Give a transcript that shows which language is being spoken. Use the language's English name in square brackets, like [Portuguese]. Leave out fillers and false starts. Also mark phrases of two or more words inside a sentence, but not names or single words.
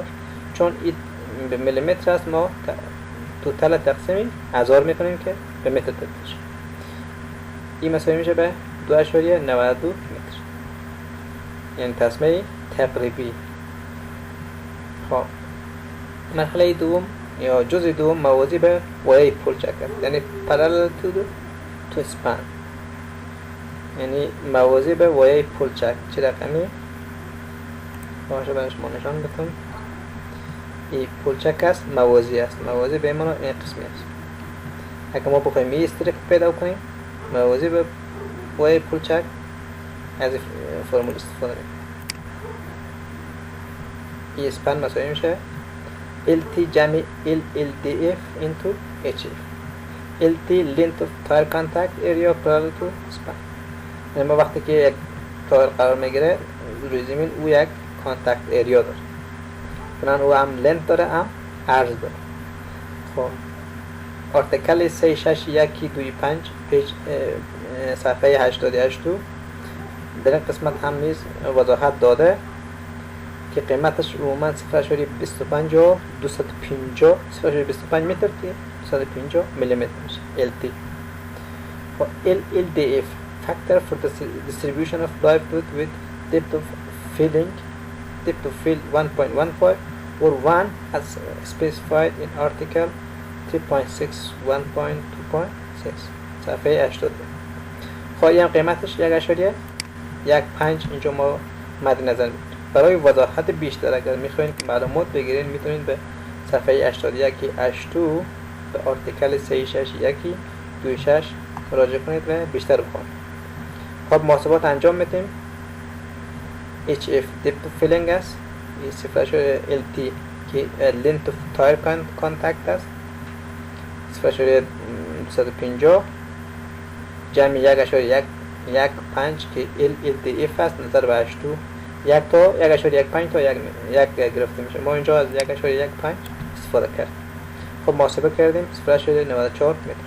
[Persian] چون این به میلیمتر است ما توتال تقسیم 1000 میکنیم که به متر تبدیل شه. این مساوی میشه به 2.92 متر، یعنی تسمه تقریبی. خب مرحله دوم یا جزء دوم موازی به وایه پلچک است، یعنی [English] parallel to span، [Persian] یعنی موازی به وایه پلچک. چه رقمی؟ باشه برای شما نشان بدم. این پلچک است، موازی است. موازی به معنی این قسمی است. اگر ما بخوایم این استریپ پیدا کنیم موازی به وایه پلچک، از این فرمول استفاده کنیم. این اسپن مساوی میشه LT جمع LLDF into HF. [English] LT length of tire contact area parallel to span. [Persian] یعنی ما وقتی که یک تایر قرار میگیره روی زمین او یک [English] contact area [Persian] داره، بنابراین او هم لنت داره هم عرض داره. خب آرتیکل 36125 پیج صفحه 88 در این قسمت هم نیز وضاحت داده که قیمتش عموما 0.25 و 250 0.25 متر که 250 میلیمتر میشه LT. [English] و LLDF factor for the distribution of live fluid with depth of fill 1.15 or 1 as specified in article 3.6 1.2.6 صفحه 80. [Persian] خب این قیمتش 1.15 اینجا ما مد نظر میگیریم. برای وضاحت بیشتر اگر میخواین که معلومات بگیرین میتونین به صفحه 81 82 به آرتیکل 36126 مراجعه کنید و بیشتر بخونید. خب محاسبات انجام میدیم. HF [English] depth filling [Persian] است، LT که [English] length of tire contact [Persian] است 0.250 جمع 1.15 که LLDF است نظر به 82 1 تا 1.15 تا 1 گرفته میشه. ما اینجا از 1.15 استفاده کردیم. خب محاسبه کردیم 0.94 متر.